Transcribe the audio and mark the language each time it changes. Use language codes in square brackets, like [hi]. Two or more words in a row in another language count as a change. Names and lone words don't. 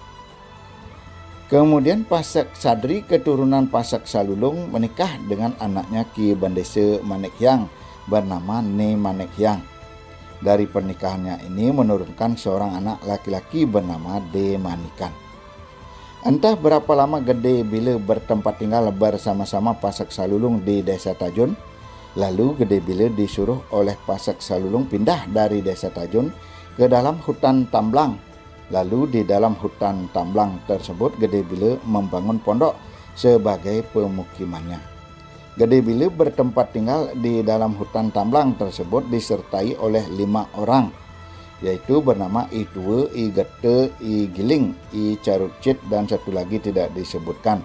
[id] Kemudian Pasak Sadri keturunan Pasak Salulung menikah dengan anaknya Ki Bandese Manekhyang bernama Ne Manekhyang. Dari pernikahannya ini menurunkan seorang anak laki-laki bernama D. Manikan. Entah berapa lama Gede Bile bertempat tinggal bersama-sama Pasak Salulung di desa Tajun, Lalu Gede Bile disuruh oleh Pasak Salulung pindah dari desa Tajun ke dalam hutan Tamblang. Lalu di dalam hutan Tamblang tersebut Gede Bile membangun pondok sebagai pemukimannya. Gede Bile bertempat tinggal di dalam hutan Tamblang tersebut disertai oleh 5 orang, yaitu bernama I Tue, I Gete, I Giling, I Carucit, dan satu lagi tidak disebutkan.